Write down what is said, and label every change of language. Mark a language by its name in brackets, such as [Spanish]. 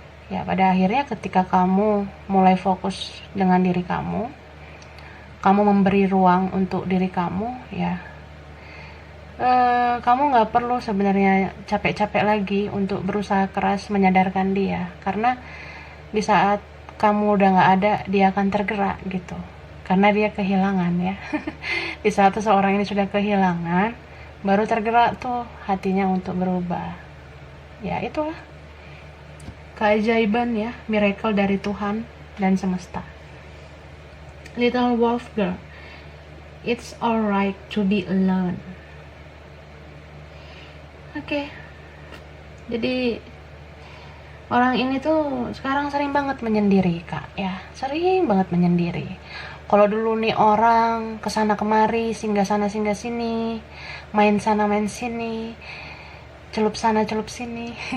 [Indonesian] Ya pada akhirnya ketika kamu mulai fokus dengan diri kamu memberi ruang untuk diri kamu ya, kamu nggak perlu sebenarnya capek-capek lagi untuk berusaha keras menyadarkan dia, karena di saat kamu udah nggak ada, dia akan tergerak gitu, karena dia kehilangan ya. Di saat seseorang ini sudah kehilangan, baru tergerak tuh hatinya untuk berubah. Ya itulah keajaiban ya, miracle dari Tuhan dan semesta. [English] Little Wolf Girl, it's alright to be alone. [Indonesian] Oke. Jadi orang ini tuh sekarang sering banget menyendiri kak ya, sering banget menyendiri. Kalau dulu nih orang kesana kemari, singgah sana singgah sini, main sana main sini, celup sana celup sini.